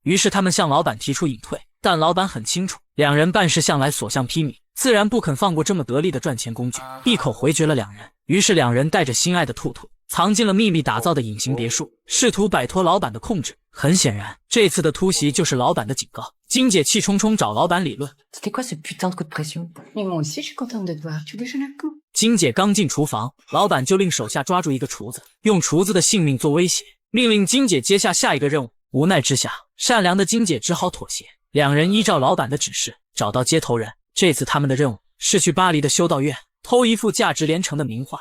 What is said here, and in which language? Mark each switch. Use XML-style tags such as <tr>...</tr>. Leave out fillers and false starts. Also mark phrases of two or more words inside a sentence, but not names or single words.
<zh>于是他们向老板提出隐退，但老板很清楚，两人办事向来所向披靡，自然不肯放过这么得力的赚钱工具，一口回绝了两人。于是两人带着心爱的兔兔藏进了秘密打造的隐形别墅，试图摆脱老板的控制。很显然，这次的突袭就是老板的警告。金姐气冲冲找老板理论</zh> <fr>C'était quoi ce putain de coup de pression? Mais moi aussi, je suis contente de te voir. Tu déjeunes à coup?</fr> <zh>金姐刚进厨房，老板就令手下抓住一个厨子，用厨子的性命做威胁，命令金姐接下一个任务。无奈之下，善良的金姐只好妥协。两人依照老板的指示找到接头人，这次他们的任务是去巴黎的修道院偷一幅价值连城的名画。</zh>